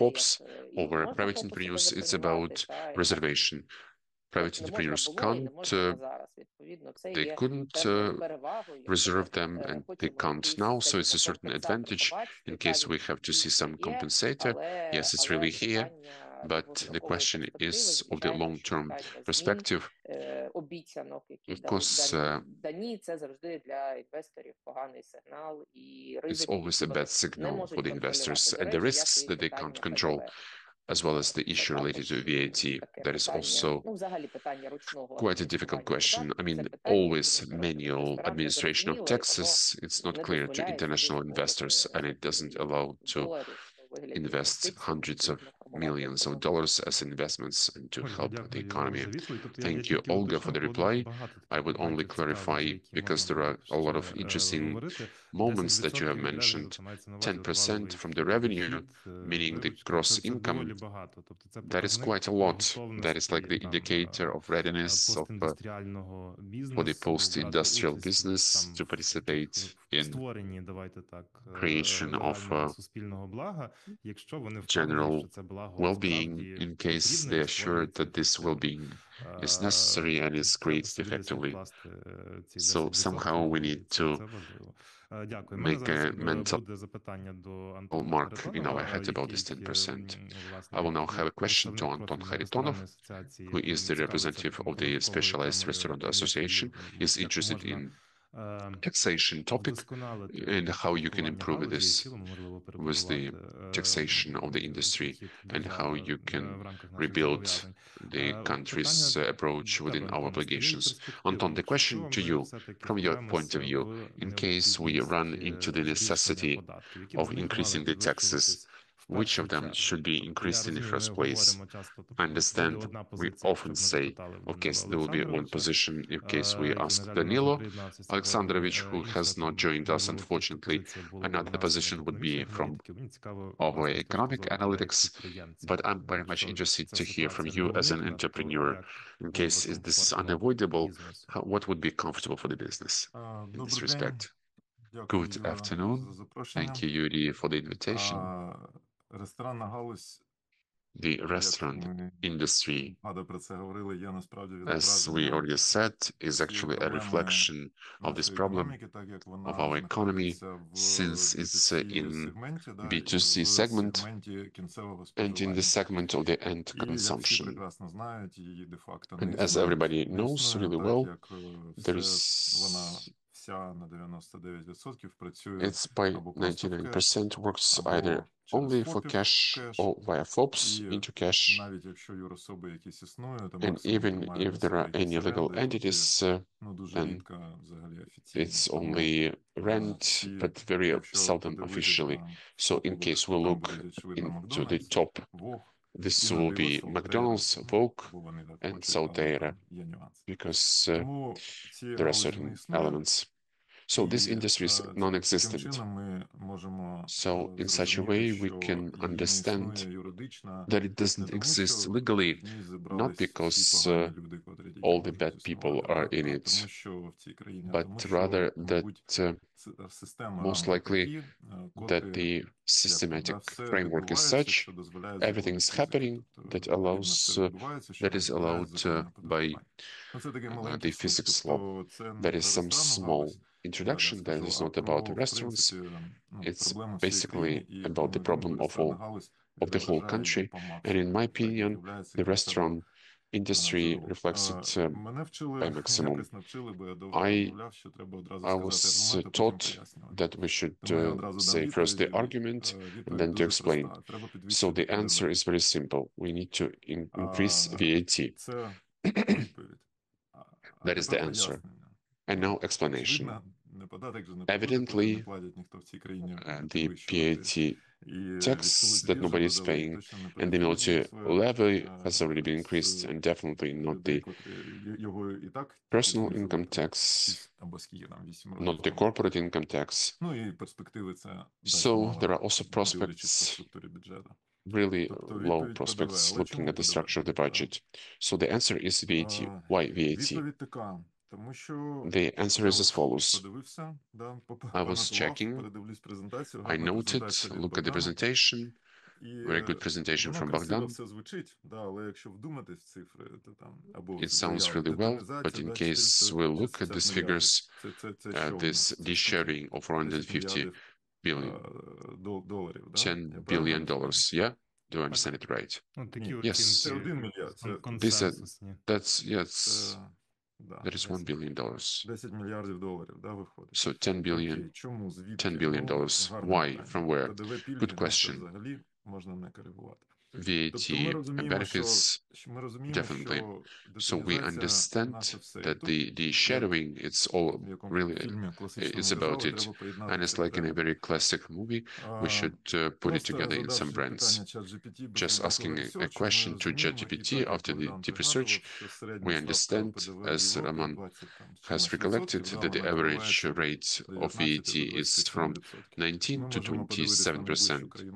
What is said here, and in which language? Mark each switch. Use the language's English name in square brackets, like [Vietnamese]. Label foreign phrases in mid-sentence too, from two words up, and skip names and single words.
[English] over private entrepreneurs, it's about reservation. private [Ukrainian] не можна [English] entrepreneurs [Ukrainian] було і не [English] can't, [Ukrainian] можна зараз. Відповідно, це [English] they [Ukrainian] є [English] couldn't [Ukrainian] певною перевагою. Якщо [English] reserve [Ukrainian] ми [English] them and they [Ukrainian] хочемо [English] can't [Ukrainian] якийсь, [English] now, so [Ukrainian] скажімо, [English] it's a certain [Ukrainian] компенсатор [English] advantage [Ukrainian] побачити, [English] in [Ukrainian] та [English] case [Ukrainian] він [English] we have to see [Ukrainian] дійсно [English] some [Ukrainian] є, [English] compensator. Yes, it's [Ukrainian] але [English] really here, [Ukrainian] питання [English] but the [Ukrainian] довгострокової [English] question [Ukrainian] перспективи, [English] is of the [Ukrainian] звичайно, що [English] long-term [Ukrainian] питання змін, [English] perspective. [Ukrainian] обіцянок, які [English] Of course, [Ukrainian] дані, це завжди для інвесторів поганий сигнал і [English] it's [Ukrainian] ризики, [English] always [Ukrainian] які [English] a bad [Ukrainian] вони не [English] signal [Ukrainian] можуть [English] for the investors [Ukrainian] контролювати. До [English] and the [Ukrainian] речі, як [English] risks [Ukrainian] і [English] that they can't [Ukrainian] питання [English] control, [Ukrainian] ПДВ. [English] as well as the [Ukrainian] Це [English] issue related to [Ukrainian] також [English] VAT. [Ukrainian] таке [English] That is [Ukrainian] питання, [English] also [Ukrainian] ну, взагалі питання ручного [English] quite a difficult [Ukrainian] адміністрування [English] question. I [Ukrainian] податків. Це [English] mean, [Ukrainian] питання, [English] always [Ukrainian] яке [English] manual [Ukrainian] інвесторам не [English] administration of [Ukrainian] зрозуміло, і воно [English] taxes, it's not [Ukrainian] не [English] clear to [Ukrainian] дозволяє [English] international [Ukrainian] собі [English] investors, and it doesn't allow to [Ukrainian] доларів у вигляді [English] invest [Ukrainian] інвестицій, [English] hundreds of [Ukrainian] відповідно, формувати [English] millions of [Ukrainian] економіку. [English] dollars as investments and to [Ukrainian] Ольга, [English] help the [Ukrainian] дякую [English] economy. [Ukrainian] за відповідь. Тобто я [English] Thank you, [Ukrainian] тільки [English] Olga, for [Ukrainian] уточню, [English] the [Ukrainian] бо [English] reply. [Ukrainian] багато [English] I [Ukrainian] таких [English] would only [Ukrainian] моментів цікавих, за [English] clarify, [Ukrainian] які [English] because [Ukrainian] можна [English] there [Ukrainian] було [English] are [Ukrainian] б [English] a lot of [Ukrainian] ще [English] interesting [Ukrainian] говорити. [English] moments that you have [Ukrainian] 10% від ревеню, [English] mentioned. [Ukrainian] це мається на увазі [English] 10% [Ukrainian] валовий [English] from the revenue, [Ukrainian] дохід, [English] meaning the [Ukrainian] виручка. [English] gross [Ukrainian] Це доволі [English] income. [Ukrainian] багато. Тобто це [English] That is [Ukrainian] показник [English] quite a lot. That is like [Ukrainian] готовності [English] the [Ukrainian] там [English] indicator of readiness of [Ukrainian] постіндустріального [English] for the [Ukrainian] бізнесу брати [English] post-industrial [Ukrainian] участь [English] business [Ukrainian] там [English] to [Ukrainian] в таких [English] participate [Ukrainian] в [English] in [Ukrainian] створенні, давайте так, [English] creation of [Ukrainian] загального суспільного блага, якщо вони впевнені, [English] general [Ukrainian] що це благо [English] well-being [Ukrainian] справді [English] in case [Ukrainian] потрібне [English] they [Ukrainian] і [English] are sure [Ukrainian] створюється [English] that this [Ukrainian] ефективно. [English] well-being is necessary and is [Ukrainian] Треба [English] created [Ukrainian] собі десь [English] effectively. [Ukrainian] відкласти ці [English] So [Ukrainian] 10%, [English] somehow we need [Ukrainian] і це [English] to [Ukrainian] важливо. Дякую. У мене [English] make [Ukrainian] зараз [English] a mental [Ukrainian] буде запитання до Антона [English] mark in our [Ukrainian] Харитонова, [English] head about [Ukrainian] який, [English] this 10%. [Ukrainian] власне, [English] I will now [Ukrainian] як [English] have a question to [Ukrainian] представник [English] Anton [Ukrainian] профільної [English] Kharitonov, [Ukrainian] ресторанної асоціації, [English] who is the [Ukrainian] цікавиться [English] representative of the [Ukrainian] податковою [English] Specialized [Ukrainian] темою [English] Restaurant [Ukrainian] і як її, [English] Association, is [Ukrainian] як [English] interested [Ukrainian] можна [English] in taxation topic [Ukrainian] вдосконалити [English] and how you can [Ukrainian] оподаткування [English] improve [Ukrainian] галузі і в [English] this [Ukrainian] цілому, можливо, [English] with the [Ukrainian] перебудувати [English] taxation of the industry [Ukrainian] підхід [English] and how you can [Ukrainian] в рамках наших [English] rebuild [Ukrainian] зобов'язань. [English] the country's [Ukrainian] Питання [English] approach [Ukrainian] до [English] within [Ukrainian] тебе, [English] our [Ukrainian] Антоне, з твоєї [English] obligations. [Ukrainian] перспективи. [English] Anton, the question [Ukrainian] Якщо [English] to [Ukrainian] ми [English] you, [Ukrainian] все-таки [English] from your point of [Ukrainian] впремося [English] view, [Ukrainian] в [English] in case we run [Ukrainian] необхідність [English] into the [Ukrainian] збільшення [English] necessity [Ukrainian] податків, які б [English] of [Ukrainian] з них мали [English] increasing the taxes, [Ukrainian] підвищуватись в [English] which [Ukrainian] першу [English] of them [Ukrainian] чергу? [English] should be [Ukrainian] Тобто я [English] increased in the [Ukrainian] розумію, ми [English] first place? [Ukrainian] говоримо часто, [English] I [Ukrainian] буде [English] understand [Ukrainian] одна [English] we [Ukrainian] позиція, [English] often [Ukrainian] щоб ми [English] say, [Ukrainian] запитали в [English] of [Ukrainian] Данила [English] course, there will be one [Ukrainian] Олександровича, [English] position in case we [Ukrainian] який, [English] ask [Ukrainian] на жаль, не нас не [English] Danylo [Ukrainian] приєднався сьогодні. [English] Alexandrovich, who [Ukrainian] Інша [English] has not [Ukrainian] там, [English] joined us, [Ukrainian] можливо, хтось та [English] unfortunately. [Ukrainian] позиція була б [English] Another [Ukrainian] в нас [English] position would [Ukrainian] економічних [English] be from [Ukrainian] аналітиків. Мені цікаво, [English] our [Ukrainian] власне, з точки [English] economic [Ukrainian] зору тебе як [English] analytics, [Ukrainian] підприємця. [English] but I'm very much [Ukrainian] Якщо [English] interested [Ukrainian] ця [English] to hear from [Ukrainian] ситуація [English] you as an [Ukrainian] неуникна, то [English] entrepreneur. [Ukrainian] як [English] In [Ukrainian] було [English] case [Ukrainian] би [English] is this [Ukrainian] комфортно [English] unavoidable, [Ukrainian] бізнесу? [English] what would be comfortable for the business in this [Ukrainian] Добрий день. [English] respect? [Ukrainian] Дякую, [English] Good [Ukrainian] Юра, [English] afternoon. [Ukrainian] за запрошення. [English] Thank you, Yuri, for the invitation. [Ukrainian] Ресторанна галузь, [English] The [Ukrainian] як [English] restaurant [Ukrainian] ми [English] industry, [Ukrainian] багато про це говорили, є насправді [English] as we [Ukrainian] відображенням [English] already said, is [Ukrainian] цієї [English] actually a [Ukrainian] проблеми [English] reflection of this [Ukrainian] нашої [English] problem [Ukrainian] економіки, так як [English] of [Ukrainian] вона [English] our economy, [Ukrainian] знаходиться в [English] since it's [Ukrainian] B2C [English] in [Ukrainian] сегменті, да, і [English] B2C [Ukrainian] в [English] segment [Ukrainian] сегменті кінцевого [English] and in the [Ukrainian] споживання. [English] segment of the end [Ukrainian] І як всі [English] consumption. [Ukrainian] прекрасно знають, її де-факто не [English] And as [Ukrainian] існує, [English] everybody [Ukrainian] не [English] knows [Ukrainian] існує [English] really [Ukrainian] так, [English] well, [Ukrainian] як [English] there [Ukrainian] вона [English] is [Ukrainian] вся на 99% працює [English] it's by [Ukrainian] або просто в кеш, [English] 99% works either [Ukrainian] або через [English] only for [Ukrainian] ФОПів [English] cash [Ukrainian] в кеш. [English] or via FOBs [Ukrainian] І [English] into cash. [Ukrainian] навіть якщо юрособи якісь існують, то [English] And [Ukrainian] максимум [English] even [Ukrainian] тримають [English] if [Ukrainian] на [English] there [Ukrainian] себе [English] are [Ukrainian] якісь [English] any legal [Ukrainian] оренди, які [English] entities, [Ukrainian] ну дуже [English] then [Ukrainian] рідко взагалі офіційні. [English] it's [Ukrainian] Тому [English] only rent, [Ukrainian] всі, [English] but very [Ukrainian] якщо [English] seldom [Ukrainian] подивитись [English] officially. [Ukrainian] на [English] So in [Ukrainian] топових, [English] case [Ukrainian] то [English] we [Ukrainian] там [English] look [Ukrainian] буде очевидно [English] into the [Ukrainian] Макдональдс, [English] top, [Ukrainian] Вог, [English] this [Ukrainian] іноді [English] will be [Ukrainian] Солтейра, [English] McDonald's, Vogue, [Ukrainian] бо вони так [English] and [Ukrainian] хочуть, але [English] Salteira, [Ukrainian] там є нюанси. [English] because [Ukrainian] Тому ці [English] there are [Ukrainian] галузі не [English] certain [Ukrainian] існує. [English] elements. So this [Ukrainian] І [English] industry is [Ukrainian] таким [English] non-existent. [Ukrainian] чином ми можемо [English] So in such a [Ukrainian] зрозуміти, [English] way, we [Ukrainian] що [English] can [Ukrainian] її не [English] understand [Ukrainian] існує юридично [English] that it [Ukrainian] не [English] doesn't [Ukrainian] тому, [English] exist [Ukrainian] що [English] legally, [Ukrainian] в ній [English] not [Ukrainian] зібрались всі [English] because [Ukrainian] погані люди, котрі тільки [English] all the [Ukrainian] можуть [English] bad people [Ukrainian] існувати, [English] are [Ukrainian] да, [English] in [Ukrainian] а [English] it, [Ukrainian] тому, що в цій країні, а [English] but [Ukrainian] тому, [English] rather [Ukrainian] що, [English] that [Ukrainian] мабуть, система [English] most [Ukrainian] рамок [English] likely [Ukrainian] такі, [English] that [Ukrainian] котрі, [English] the [Ukrainian] як то, [English] systematic [Ukrainian] да, все [English] framework is [Ukrainian] відбувається, [English] such, [Ukrainian] що дозволяє [English] everything [Ukrainian] закони [English] is [Ukrainian] фізики. [English] happening [Ukrainian] Тобто, [English] that [Ukrainian] відповідно, все [English] allows, [Ukrainian] відбувається, що [English] that is [Ukrainian] дозволяє [English] allowed [Ukrainian] закони [English] by [Ukrainian] оподаткування. Ну, це такий маленький [English] the [Ukrainian] вступ, [English] physics law. [Ukrainian] тобто це не [English] That is [Ukrainian] про [English] some [Ukrainian] ресторанну [English] small [Ukrainian] галузь, [English] introduction, that [Ukrainian] скажу, [English] is [Ukrainian] а [English] not about the [Ukrainian] про, в [English] restaurants, [Ukrainian] принципі, ну, [English] it's [Ukrainian] проблеми всієї країни, [English] basically [Ukrainian] і, [English] about [Ukrainian] на [English] the [Ukrainian] мою думку, [English] problem of [Ukrainian] ресторанна [English] all [Ukrainian] галузь [English] of the whole [Ukrainian] відображає її [English] country. [Ukrainian] по [English] And in [Ukrainian] максимуму, [English] my [Ukrainian] так, і [English] opinion, [Ukrainian] являється [English] the [Ukrainian] кінцевим [English] restaurant industry [Ukrainian] джерелом. [English] reflects it [Ukrainian] Мене [English] by [Ukrainian] вчили, [English] maximum. [Ukrainian] якось навчили, бо я довго [English] I [Ukrainian] розмовляв, що треба одразу [English] I [Ukrainian] сказати [English] was [Ukrainian] аргумент, а потім [English] taught [Ukrainian] пояснювати. [English] that we should [Ukrainian] Тому я одразу дам [English] say first the [Ukrainian] відповідь, [English] argument and [Ukrainian] відповідь [English] then to [Ukrainian] дуже [English] explain. [Ukrainian] проста. Треба [English] So [Ukrainian] підвищити [English] the answer [Ukrainian] ПДВ. [English] is very simple. We need to increase VAT. [Ukrainian] Це відповідь. А [English] That is the [Ukrainian] тепер [English] answer. [Ukrainian] пояснення. [English] And now explanation. [Ukrainian] Очевидно, не податок же не податок, коли не [English] Evidently, [Ukrainian] платять ніхто в цій країні [English] the [Ukrainian] підвищувати. [English] VAT [Ukrainian] І [English] tax [Ukrainian] військовий [English] that [Ukrainian] збір [English] nobody [Ukrainian] вже [English] is [Ukrainian] додали, і [English] paying [Ukrainian] точно не [English] and the military [Ukrainian] приватизують [English] levy has already been [Ukrainian] з [English] increased and definitely not [Ukrainian] людей, [English] the [Ukrainian] котрі його і так [English] personal [Ukrainian] знизили [English] income [Ukrainian] там [English] tax, [Ukrainian] 6 або скільки там 8 років [English] not the [Ukrainian] тому. [English] corporate income tax. [Ukrainian] Ну і перспективи це дасть [English] So [Ukrainian] мало, [English] there are also [Ukrainian] дивлячись по [English] prospects, [Ukrainian] структурі бюджету. [English] really [Ukrainian] Тобто [English] low [Ukrainian] відповідь ПДВ. [English] prospects [Ukrainian] Але [English] looking [Ukrainian] чому [English] at the [Ukrainian] ПДВ? [English] structure of the budget. So the answer is VAT. Why VAT? [Ukrainian] Відповідь така, тому що [English] The answer [Ukrainian] я [English] is as follows. [Ukrainian] подивився, да, [English] I was [Ukrainian] понотував, [English] checking. [Ukrainian] передивлюсь презентацію, [English] I [Ukrainian] гарна [English] noted, [Ukrainian] презентація від [English] look at the [Ukrainian] Богдана. [English] presentation. Very good presentation from [Ukrainian] красиво [English] Bogdan. [Ukrainian] все звучить, да, але якщо вдуматись в цифри, то там або [English] It sounds [Ukrainian] заяви, [English] really well, but [Ukrainian] деталізація, [English] in [Ukrainian] да, [English] case we look at [Ukrainian] 460 [English] these [Ukrainian] мільярдів. [English] figures, [Ukrainian] Це що у [English] this [Ukrainian] нас? Це [English] de-sharing of [Ukrainian] 10 [English] 450 [Ukrainian] мільярдів [English] billion, [Ukrainian] доларів, да? [English] $10 [Ukrainian] Я правильно [English] billion, [Ukrainian] розумію? [English] yeah? Do I understand it right? [Ukrainian] Ну, такі Ні, [English] Yes. [Ukrainian] це оцінки 1 мільярд, це консенсусні. [English] That's, yes, [Ukrainian] це, да, [English] that is $1 billion. [Ukrainian] 10 мільярдів доларів, да, виходить. [English] So 10 billion, [Ukrainian] Окей, чому, звідки? [English] $10 billion. [Ukrainian] Гарне [English] Why? [Ukrainian] питання. [English] From where? [Ukrainian] ПДВ пільги, [English] Good [Ukrainian] ну, це [English] question. [Ukrainian] взагалі можна не коригувати. [English] VAT [Ukrainian] Тобто ми розуміємо, що [English] benefits, definitely. So we understand that the shadowing, it's all really, it's about it. And it's like in a very classic movie, we should put it together in some brands. Just asking a question to ChatGPT after the deep research, we understand, as Roman has recollected, that the average rate of VAT is from 19 to 27%.